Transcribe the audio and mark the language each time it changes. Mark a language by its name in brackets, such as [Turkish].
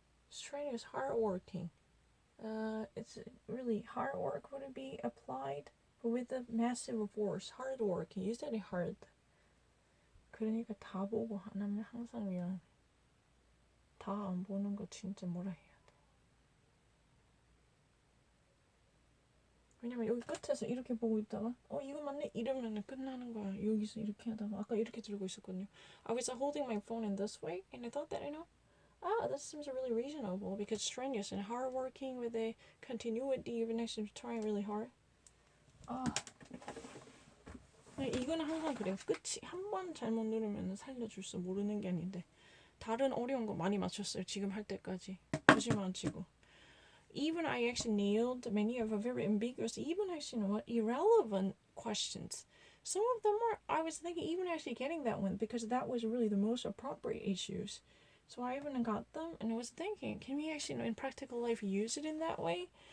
[English] Strenuous, hardworking. It's really hard work would it be applied, but with a massive force. Hardworking. You said it hard. [Korean] 그러니까 다 보고 안 하면 항상 위험해. 다 안 보는 거 진짜 뭐라 해야 돼. 왜냐면 여기 끝에서 이렇게 보고 있다가 이거 맞네? 이러면 끝나는 거야. 여기서 이렇게 하다가 아까 이렇게 들고 있었거든요. [English] I was holding my phone in this way and I thought that, this seems really reasonable because strenuous and hardworking with a continuity even actually trying really hard. [Korean] 이거는 항상 그래요. 끝이 한 번 잘못 누르면 살려줄 수 모르는 게 아닌데 다른 어려운 거 많이 맞췄어요. 지금 할 때까지. 거짓말 치고. [English] Even I actually nailed many of a very ambiguous, even actually, irrelevant questions. Some of them were, I was thinking, even actually getting that one because that was really the most appropriate issues. So I even got them and I was thinking, can we actually, in practical life, use it in that way?